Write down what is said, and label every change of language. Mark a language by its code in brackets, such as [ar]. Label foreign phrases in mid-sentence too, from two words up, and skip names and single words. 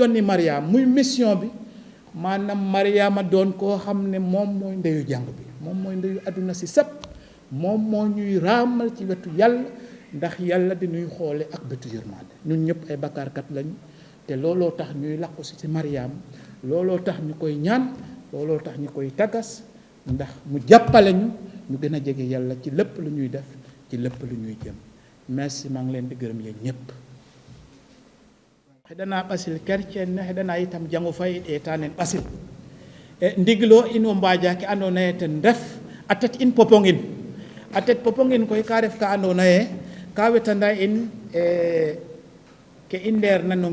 [wo] yónni Mariama muy mission bi maanaam Mariama doon koo xam ne moom mooy ndeyu jàng bi moom mooy ndeyu àdduna si sëpp moom moo ñuy raamal ci wetu yàlla ndax yàlla di ñuy xoole ak bëtu yërmande ñun ñëpp ay bakkaarkat lañu te looloo tax ñuy làqu si ci Mariama looloo tax ñu koy ñaan looloo tax ñu koy taggas ndax mu jàppale ñu gën a jege yàlla ci lépp lu ñuy def ci lépp lu ñuy jëm merci maa ngi leen di gërëm yéen ñëpp [sav] heɗana ɓasil kercen heɗana itam jango fayi etanen ɓasil e ndiglo ino mbajaki andona ye ten ref a tet in Popenguine a tet Popenguine koy ka ref ka andona ye ka wetanda in ke i ndeerna no